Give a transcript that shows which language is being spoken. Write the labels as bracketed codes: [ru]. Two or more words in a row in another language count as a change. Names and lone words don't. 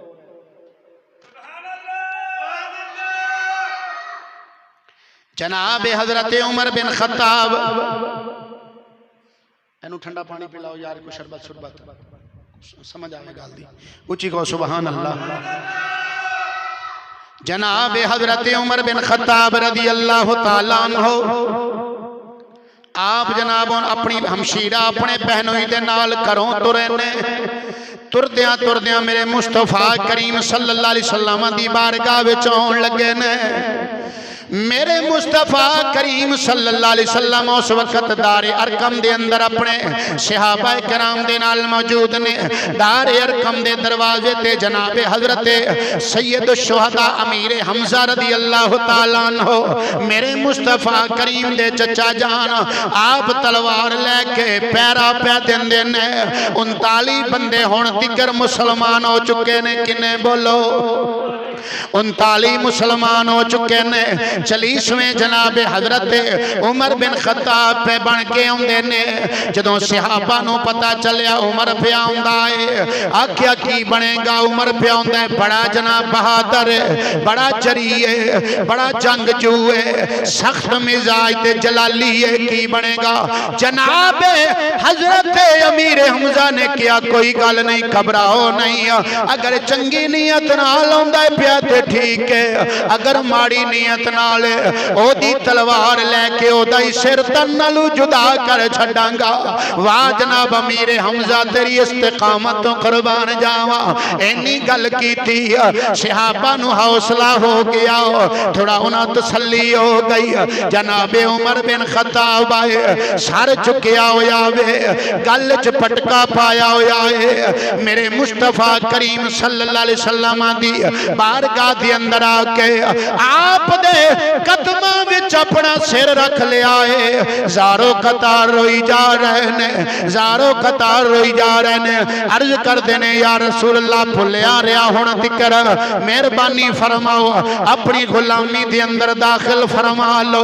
[pa] جنابے حضرت عمر بن خطاب، اینوں ٹھنڈا پانی پلاؤ یار، کو شربت شربت سمجھ آوے گل دی. اچی کو [ar] سبحان الله. [pa] جناب حضرت عمر بن خطاب [ar] رضي الله تعالى عنه, [pa] آپ جناب اپنی ہمشیرہ اپنے بہنوئی دے نال گھروں ٹرے نے. ٹردیاں ٹردیاں میرے مصطفیٰ کریم [ar] صلى الله عليه وسلم [pa] دی بارگاہ وچ آؤن لگے نے. میرے مصطفیٰ کریم [ar] صلى الله عليه وسلم [pa] اس وقت دارے ارقم دے اندر اپنے صحابہ کرام دے نال موجود نے. دارے ارقم دے دروازے تے جنابے حضرت سید شہدا امیر حمزہ [ar] رضي الله تعالى عنه, [pa] میرے مصطفیٰ کریم دے چچا جان، آپ تلوار لیکے پیرا پے دیندے نے. 39 بندے ہن تکر مسلمان ہو چکے نے. کنے بولو؟ 39 مسلمان ہو چکے نے. 40ویں جنابے حضرت عمر بن خطاب پے بن کے آؤندے نے. جدوں صحابہ نوں پتا چلیا عمر پے آؤندا ہے، آکھیا کی بنے گا? عمر پے آؤندا ہے، بڑا جناب بہادر ہے، بڑا جری ہے، بڑا جنگجو ہے، سخت مزاج تے جلالی ہے، کی بنے گا? جناب حضرت امیر حمزہ نے کیا کوئی گل نہیں، گھبراؤ نہیں. اگر چنگی نیت نال آؤندا ہے پیا تے ٹھیک ہے، اگر ماڑی نیت نال اودی تلوار لیکے اودا ہی سر تن نالوں جدا کر چھڈاں گا. واہ جناب امیر حمزہ تیری استقامت تو قربان جاواں. انی گل کیتی، صحابہ نوں حوصلہ ہو گیا، تھوڑا انہاں تسلی ہو گئی. جنابے عمر بن خطاب آئے، سر چکیا ہویا وے، گل چ پٹکا پایا ہویا ہے. میرے مصطفیٰ کریم [ar] صلى الله عليه وسلم [pa] دی بارگاہ دے اندر آکے آپ دے قدماں وچ اپنا سر رکھ لیا ہے. زارو قطار روئی جا رہے نے، زارو قطار روئی جا رہے نے. عرض کرتے نے [ar] يا رسول الله [pa] بھلیا رہا ہن تکر، مہربانی فرماؤ اپنی غلامی دے اندر داخل فرما لو.